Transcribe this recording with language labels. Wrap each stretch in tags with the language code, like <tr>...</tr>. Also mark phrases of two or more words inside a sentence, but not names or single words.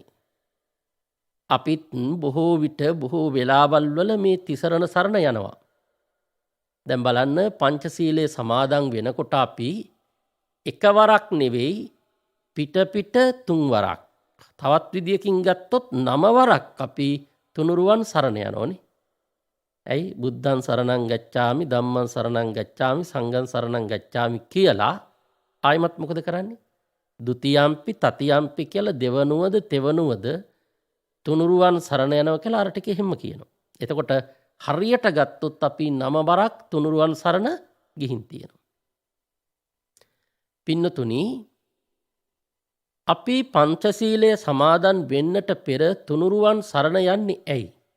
<si>අපිත් බොහෝ විට බොහෝ වෙලාවල් වල මේ තිසරණ සරණ යනවා. දැන් බලන්න, පංචශීලයේ සමාදන් වෙනකොට අපි එකවරක් නෙවෙයි පිට පිට 3 වරක්, තවත් විදියකින් ගත්තොත් 9 වරක් අපි තුනුරුවන් සරණ යනෝනේ. ඇයි?</si> <pi>බුද්ධං සරණං ගච්ඡාමි, ධම්මං සරණං ගච්ඡාමි, සංඝං සරණං ගච්ඡාමි</pi> <si>කියලා ආයිමත් මොකද කරන්නේ?</si> <pi>ဒ ුතියම්පි තතියම්පි</pi> <si>කියලා දෙවනුවද තෙවනුවද තුනුරුවන් සරණ යනවා කියලා අර ටික එහෙම කියනවා. එතකොට හරියට ගත්තොත් අපි 9 බරක් තුනුරුවන් සරණ ගිහින් තියෙනවා. පින්නතුනි, අපි පංචශීලයේ සමාදන් වෙන්නට පෙර තුනුරුවන් සරණ යන්නේ ඇයි?</si>